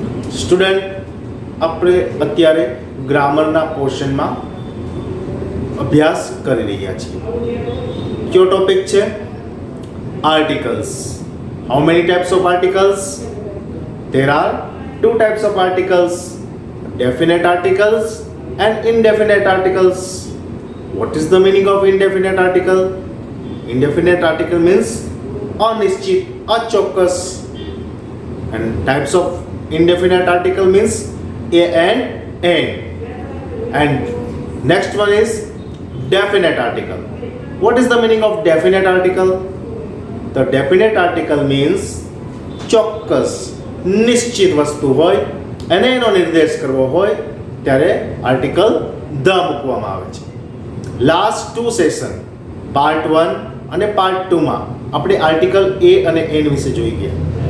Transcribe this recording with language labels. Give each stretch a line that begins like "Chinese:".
Gujarati: Student, આપણે અત્યારે ગ્રામરના પોર્શનમાં અભ્યાસ કરી રહ્યા છીએ. કયો ટોપિક છે? Articles.
English: How many types of articles? There are two types of articles, definite articles and indefinite articles. What is the meaning of indefinite article? Indefinite article means
Gujarati: અનિશ્ચિત, અચોક્કસ.
English: And types of indefinite article means a and n. And next one is definite article. What is the meaning of definite article? The definite article means
Gujarati: ચોક્કસ, નિશ્ચિત વસ્તુ હોય અને એનો નિર્દેશ કરવો હોય ત્યારે આર્ટિકલ ધ મૂકવામાં આવે છે. લાસ્ટ ટુ સેશન પાર્ટ 1 અને પાર્ટ 2 માં આપણે આર્ટિકલ એ અને એન વિશે જોઈ ગયા.